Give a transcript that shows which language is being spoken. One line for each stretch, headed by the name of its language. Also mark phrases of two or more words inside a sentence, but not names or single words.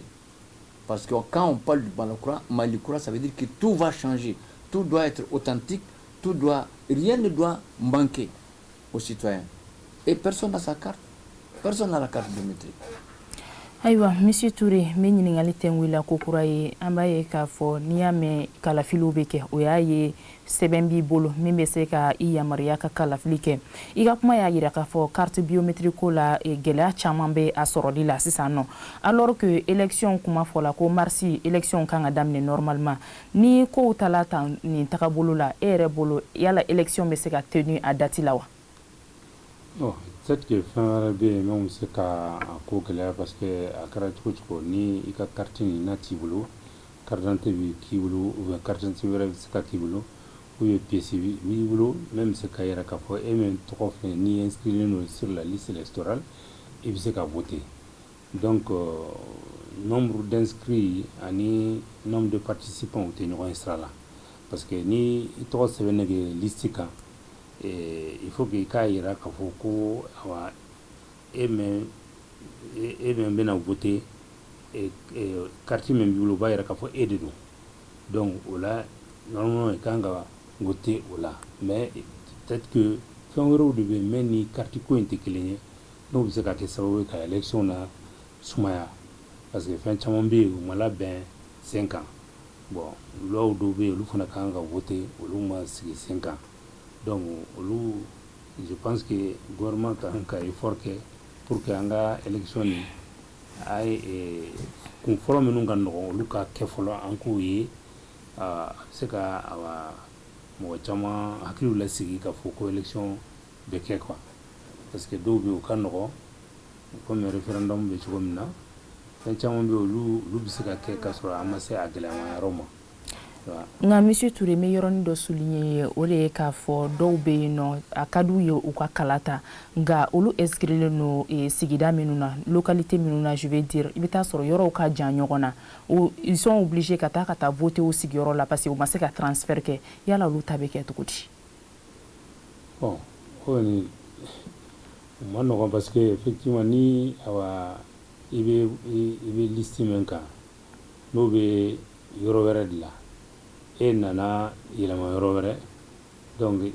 French: Parce que quand on parle du Malikura, ça veut dire que tout va changer. Tout doit être authentique, rien ne doit manquer aux citoyens. Et personne n'a sa carte. Personne n'a la carte biométrique.
Bambara: Aïwa, Monsieur Touré, me ɲiningali tɛ n wila ko kura ye an b'a ye k'a fɔ n'i y'a mɛn kalafiliw bɛ kɛ o y'a ye sɛbɛn b'i bolo min bɛ se ka I yamaruya ka kalafili kɛ I ka kuma y'a yira k'a fɔ
French: carte biométrique
Bambara: ko la gɛlɛya caman bɛ a sɔrɔli la sisan nɔ
French: alors que élection
Bambara: kuma fɔla ko marsi élection kan ka daminɛ normalement ni kow tala tan nin tagabolo la e yɛrɛ bolo yala élection bɛ se ka
French: tenue a date
Bambara: la wa?
French: Peut-être que
Bambara: fin wɛrɛ bɛ yen min bɛ se ka ko gɛlɛya
French: parce que
Bambara: a kɛra cogo cogo ni I ka carte nin n'a t'i bolo
French: carte d'identité
Bambara: bɛ k'i bolo
French: ou bien carte d'identité
Bambara: wɛrɛ bɛ se ka k'i bolo
French: ou bien pièce
Bambara: b'i bolo même bɛ se ka yira k'a fɔ e min tɔgɔ filɛ ni inscrilen don
French: sur la liste électorale
Bambara: I bɛ se ka voter
French: donc nombre d'inscrits
Bambara: ani
French: nombre de participants
Bambara: o tɛ ɲɔgɔn ye sira la
French: parce que
Bambara: ni I tɔgɔ sɛbɛnnen bɛ liste kan
French: il faut que
Bambara: I k'a yira k'a fɔ ko awa e min bɛna voter carte min b'i bolo o b'a yira k'a fɔ e de don donc o la normalement I kan ka voter o la
French: mais peut-être que
Bambara: fɛn wɛrɛw de bɛ yen min ni carte ko in tɛ kelen ye n'o bɛ se ka kɛ sababu ye ka élection na sumaya
French: parce que
Bambara: fɛn caman bɛ yen u ma labɛn 5 ans bon loi dɔw bɛ yen olu fana kan ka voter olu ma sigi 5 ans donc
French: je pense que le gouvernement a un effort pour que
Bambara: anga élection ni ay kun fɔlɔ minnu ka nɔgɔn olu ka kɛ fɔlɔ an k'o ye a bɛ se ka mɔgɔ caman hakiliw lasigi ka fɔ ko élection bɛ kɛ quoi
French: parce que
Bambara: dɔw bɛ yen u ka nɔgɔn
French: comme référendum
Bambara: bɛ cogo min na fɛn caman bɛ yen olu bɛ se ka kɛ k'a sɔrɔ an ma se a gɛlɛyama yɔrɔ ma. Nga Monsieur Touré me yɔrɔnin dɔ souligner o de ye k'a fɔ dɔw bɛ yen nɔ a ka d'u ye u ka kala ta nka olu inscrilen no sigida minnu na localité minnu na
French: je vais dire
Bambara: I bɛ taa sɔrɔ yɔrɔw ka jan ɲɔgɔn na
French: ils sont obligés
Bambara: ka taa voter o sigiyɔrɔ la
French: parce que
Bambara: u ma se ka transfert kɛ yala olu ta bɛ kɛ cogo di? Bon o ni o ma nɔgɔn
French: parce que effectivement
Bambara: ni awa I bɛ liste min kan n'o bɛ yɔrɔ wɛrɛ de la e nana yɛlɛma yɔrɔ wɛrɛ donc I